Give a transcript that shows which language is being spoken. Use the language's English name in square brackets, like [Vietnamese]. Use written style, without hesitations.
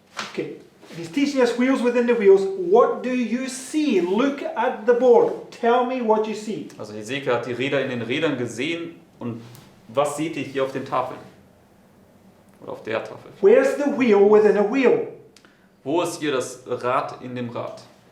[English] Okay, He's teaching us wheels within the wheels. What do you see? Look at the board. Tell me what you see. [German] Also Hesekiel hat die Räder in den Rädern gesehen und was seht ihr hier auf den Tafeln? Oder auf der Tafel? [English] Where's the wheel within a wheel? [German] Wo ist hier das Rad in dem Rad?